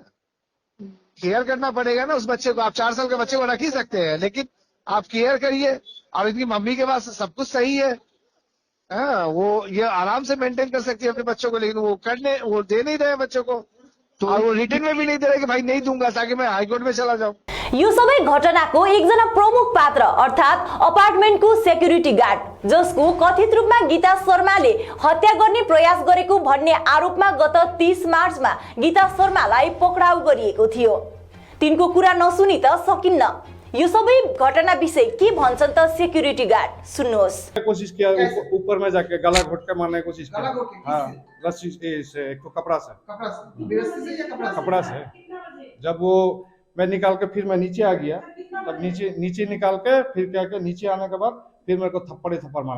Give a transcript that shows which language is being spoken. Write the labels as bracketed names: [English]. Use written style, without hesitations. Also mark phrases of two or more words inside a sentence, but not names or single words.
[Hindi] केयर करना पड़ेगा ना उस बच्चे को। आप 4 साल के बच्चे को रख ही सकते हैं, लेकिन आप केयर करिए। और इनकी मम्मी के पास सब कुछ सही है, हाँ, वो ये आराम से मेंटेन कर सकती है अपने बच्चों को, लेकिन वो दे नहीं रहे बच्चों को। तो और वो रिटर्न में भी नहीं दे रहे कि भाई नहीं दूंगा, ताकि मैं हाईकोर्ट में चला जाऊं। [Nepali] यो सबै घटनाको एकजना प्रमुख पात्र अर्थात् अपार्टमेन्टको सेक्युरिटी गार्ड, जसको कथित रूपमा गीता शर्माले हत्या गर्ने प्रयास गरेको भन्ने आरोपमा गत 30 मार्चमा गीता शर्मालाई पक्राउ गरिएको थियो। तिनको कुरा नसुनी त सकिन्न। यो सबै घटना विषय के भन्छन् त सेक्युरिटी गार्ड, सुन्नुहोस्। [Hindi] कोशिश किया ऊपर में जाके गला घोट के मारने की कोशिश किया। हाँ, रस्सी से, एक तो कपड़ा से। जब वो मैं निकाल के फिर मैं नीचे आ गया, तब नीचे निकाल के फिर क्या क्या नीचे आने के बाद फिर मेरे को थप्पड़ मारा।